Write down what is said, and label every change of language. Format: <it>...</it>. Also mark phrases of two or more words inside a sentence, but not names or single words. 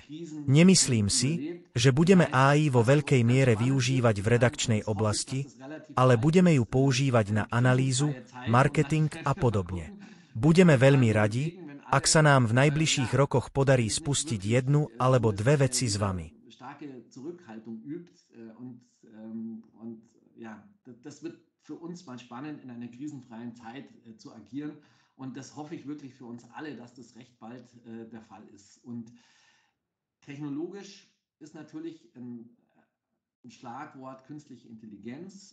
<sk>Nemyslím si, že budeme AI vo veľkej miere využívať v redakčnej oblasti, ale budeme ju používať na analýzu, marketing a podobne. Budeme veľmi radi, ak sa nám v najbližších rokoch podarí spustiť 1 alebo 2 veci s vami.</sk> <de>Das wird für uns mal spannend, in einer krisenfreien Zeit zu agieren. Und das hoffe ich wirklich für uns alle, dass das recht bald der Fall ist. Und technologisch ist natürlich ein Schlagwort künstliche Intelligenz.</de>